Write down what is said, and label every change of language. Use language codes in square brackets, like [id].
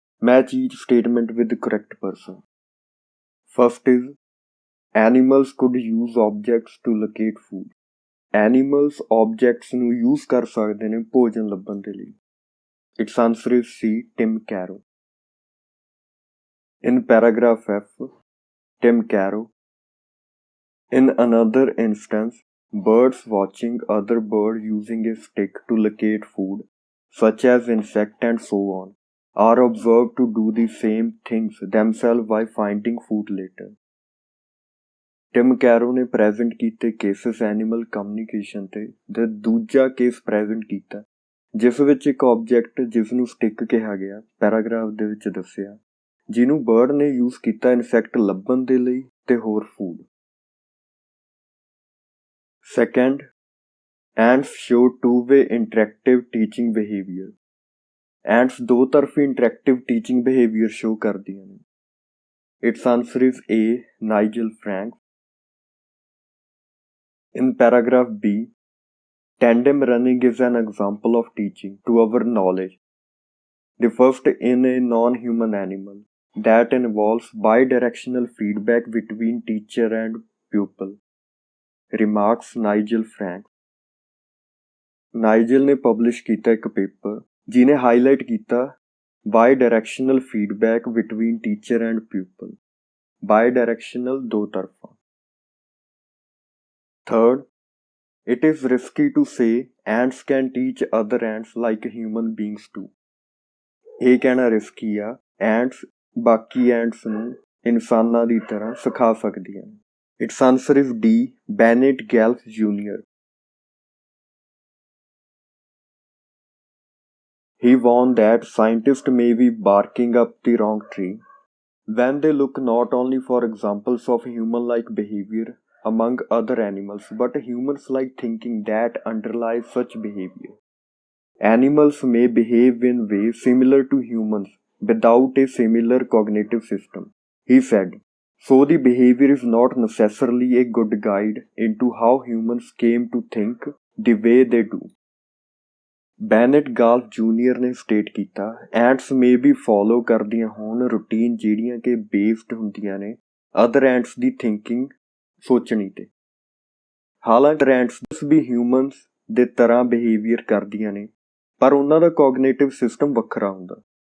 [en] Match each statement with the correct person. First is animals could use objects to locate food. Animals objects [pa] ਨੂੰ use ਕਰ ਸਕਦੇ ਨੇ ਭੋਜਨ ਲੱਭਣ ਦੇ ਲਈ. [en] Its answer is C. Tim Carroll. In paragraph F, Tim Carroll. In another instance, birds watching other birds using a stick to locate food, such as insect and so on, are observed to do the same things themselves by finding food later. [pa] Tim Cairo ਨੇ present ਕੀਤੇ cases animal communication ਤੇ ਦੂਜਾ case present ਕੀਤਾ ਜਿਸ ਵਿੱਚ ਇੱਕ object ਜਿਸ ਨੂੰ ਸਟਿਕ ਕਿਹਾ ਗਿਆ ਪੈਰਾਗ੍ਰਾਫ ਦੇ ਵਿੱਚ ਦੱਸਿਆ ਜਿਹਨੂੰ ਬਰਡ ਨੇ ਯੂਜ਼ ਕੀਤਾ ਇਨਸੈਕਟ ਲੱਭਣ ਦੇ ਲਈ ਤੇ ਹੋਰ food. [en] Second, ants show two way interactive teaching behaviour. [pa] ਐਂਟਸ ਦੋ ਤਰਫੀ ਇੰਟਰੈਕਟਿਵ ਟੀਚਿੰਗ ਬਿਹੇਵੀਅਰ ਸ਼ੋ ਕਰਦੀਆਂ ਨੇ. [en] Its answer is A. Nigel Frank. In paragraph B, tandem running is an example of teaching to our knowledge. The first in a non-human animal that involves bidirectional feedback between teacher and pupil, remarks Nigel Frank. [pa] ਨਾਈਜਲ ਨੇ publish ਕੀਤਾ ਇੱਕ paper ਜਿਹਨੇ highlight ਕੀਤਾ [en] bidirectional feedback between teacher and pupil. [pa] Bidirectional ਦੋ ਤਰਫਾ. [en] Third, it is risky to say ants can teach other ants like human beings too. [pa] ਇਹ ਕਹਿਣਾ risky ਆ ants ਬਾਕੀ ants ਨੂੰ ਇਨਸਾਨਾਂ ਦੀ ਤਰ੍ਹਾਂ ਸਿਖਾ ਸਕਦੀਆਂ ਨੇ. [en] Its answer is D. Bennett Gelf Jr. He warned that scientists may be barking up the wrong tree when they look not only for examples of human-like behavior among other animals, but humans-like thinking that underlies such behavior. Animals may behave in ways similar to humans without a similar cognitive system, he said. So the behavior is not necessarily a good guide into how humans came to think the way they do. [pa] ਬੈਨੇਟ ਗਾਲਫ junior ਨੇ state ਕੀਤਾ ਐਂਟਸ ਮੇ ਵੀ follow ਕਰਦੀਆਂ ਹੋਣ routine ਜਿਹੜੀਆਂ ਕਿ based ਹੁੰਦੀਆਂ ਨੇ other ਐਂਟਸ ਦੀ thinking ਸੋਚਣੀ ਤੇ. ਹਾਲਾਂਕਿ ਐਂਟਸ ਵੀ ਹਿਊਮਨਸ ਦੇ ਤਰ੍ਹਾਂ ਬਿਹੇਵੀਅਰ ਕਰਦੀਆਂ ਨੇ ਪਰ ਉਹਨਾਂ ਦਾ ਕੋਗਨੇਟਿਵ ਸਿਸਟਮ ਵੱਖਰਾ ਹੁੰਦਾ.